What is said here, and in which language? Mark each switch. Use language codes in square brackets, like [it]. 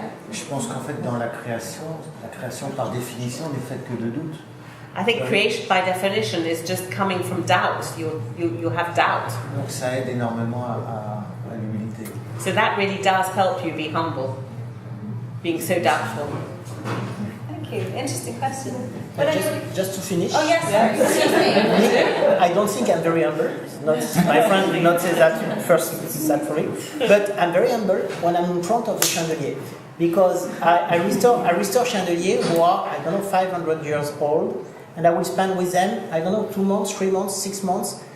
[fr] je pense qu'en fait dans la création par définition n'est faite que de doute. [en] I think creation by definition is just coming from doubt. You have doubt. [fr] Donc ça aide énormément à l'humilité. [en] So that really does help you be humble, being so doubtful. Thank you. Interesting question. Just to finish. Oh yes. Yeah. I don't think I'm very humble. My friend will not say that first. It's that for me. But I'm very humble when I'm in front of the chandelier, because I restore chandeliers who are, I don't know, 500 years old, and I will spend with them, I don't know, 2 months, 3 months, 6 months.